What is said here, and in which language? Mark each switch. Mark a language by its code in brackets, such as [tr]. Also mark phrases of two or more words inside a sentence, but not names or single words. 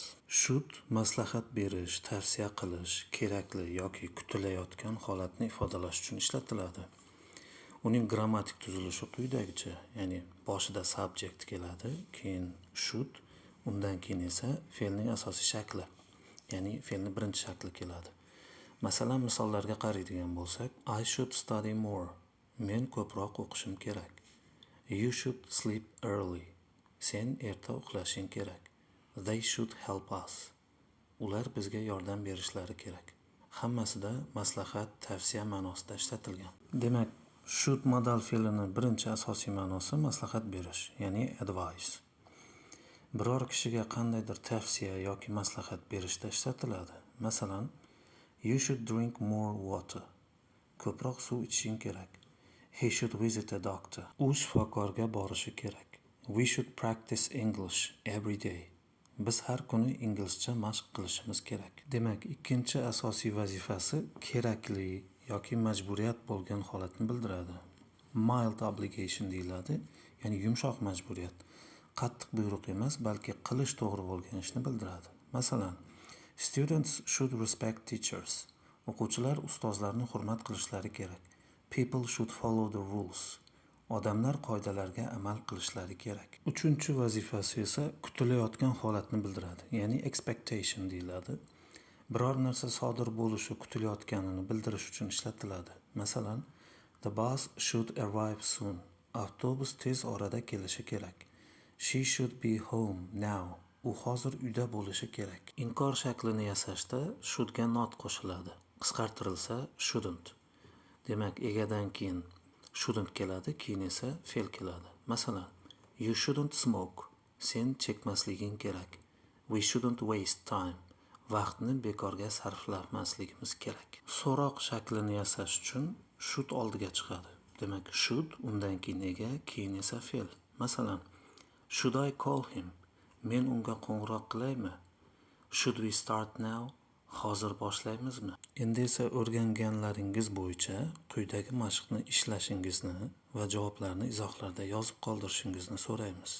[uz] Should maslahat berish, tavsiya qilish, kerakli yoki kutilayotgan holatni ifodalash uchun ishlatiladi. Uning grammatik tuzilishi quyidagicha, ya'ni boshida subject keladi, keyin should, undan keyin esa fe'lning asosiy shakli, ya'ni fe'lning birinchi shakli keladi. Masalan, misollarga qaraydigan bo'lsak, [en] I should study more. [uz] Men ko'proq o'qishim kerak. [en] You should sleep early. [uz] Sen erta uxlashing kerak. [en] They should help us. [uz] Ular bizga yordam berishlari kerak. Hammasida maslahat, tavsiya ma'nosida ishlatilgan. Demak, should modal fe'lini birinchi asosiy ma'nosi maslahat berish, ya'ni advice. Biror kishiga qandaydir tavsiya yoki maslahat berishda ishlatiladi. Masalan, [en] you should drink more water. [uz] Ko'proq suv ichishing kerak. [en] He should visit a doctor. [uz] U shifokorga borishi kerak. [en] We should practice English every day. [uz] Biz har kuni inglizcha mashq qilishimiz kerak. Demak, ikkinchi asosiy vazifasi kerakli yoki majburiyat bo'lgan holatni bildiradi. [en] Mild obligation [uz] deyiladi, ya'ni yumshoq majburiyat. Qattiq buyruq emas, balki qilish to'g'ri bo'lgan ishni bildiradi. Masalan, [en] students should respect teachers. [uz] O'quvchilar ustozlarni hurmat qilishlari kerak. [en] People should follow the rules. [uz] Odamlar qoidalarga amal qilishlari kerak. Uchinchi vazifasi esa kutilayotgan holatni bildiradi, ya'ni expectation deyiladi. Biror narsa sodir bo'lishi kutilayotganini bildirish uchun ishlatiladi. Masalan, [en] the bus should arrive soon. [uz] Avtobus tez orada kelishi kerak. [en] She should be home now. [uz] U hozir uyda bo'lishi kerak. Inkor shaklini yasashda shouldga not qo'shiladi. Qisqartirilsa shouldn't. Demak, egadan keyin shouldn't keladi, keyin esa fe'l keladi. Masalan, [en] you shouldn't smoke. [uz] Sen chekmasliging kerak. [en] We shouldn't waste time. [uz] Vaqtni bekorga sarflamasligimiz kerak. So'roq shaklini yasash uchun should oldiga chiqadi. Demak, should, undan keyin ega, keyin esa fe'l. Masalan, [en] should I call him? [uz] Men unga qo'ng'iroq qilaymi? [en] Should we start now? [uz] Hozir boshlaymizmi? Endi esa o'rganganlaringiz bo'yicha quyidagi mashqni ishlashingizni va javoblarni izohlarda yozib qoldirishingizni so'raymiz.